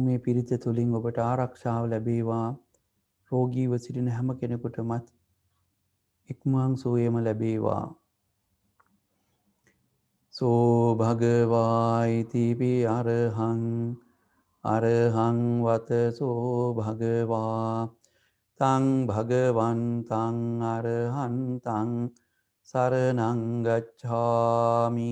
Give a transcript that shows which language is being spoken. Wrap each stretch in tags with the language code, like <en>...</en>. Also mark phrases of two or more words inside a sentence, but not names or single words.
<si>මේ පිරිත තුළින් ඔබට ආරක්ෂාව ලැබේවා. රෝගීව සිටින හැම කෙනෙකුටමත් ඉක්මන් සුවයම ලැබේවා.</si> <pi>සෝ භගවායිතිපි අරහං අරහං වතසෝ භගවා තං භගවන්තං අරහන්තං සරණං ගච්ඡාමි.</pi>